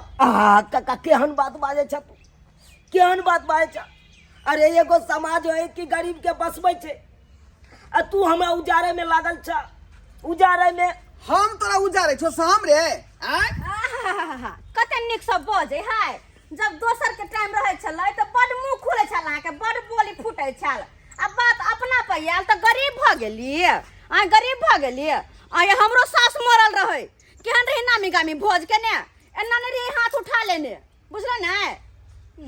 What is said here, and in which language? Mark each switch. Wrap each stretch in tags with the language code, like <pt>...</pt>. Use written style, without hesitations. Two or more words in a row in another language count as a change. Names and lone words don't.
<mai>आ कक्का केहन बात बाजे छ तू केहन बात बाजे छ अरे एगो समाज है कि गरीब के बसबै छे आ तू हमरा उजारे में लागल छ उजारे में हम तोरा उजारे छो शाम रे आय कते निक सब बजे है जब दोसर के टाइम रहे छलै त बड मुंह खुले छल अहाँ के बड बोली फुटे छल अब बात अपना पे आयल त गरीब भ गेली आ गरीब भ गेली आ हमरो सास मरल रहे केहन रही नामी गामी भोज के ने एना ने रे हाथ उठा लेने बुझल ने</mai>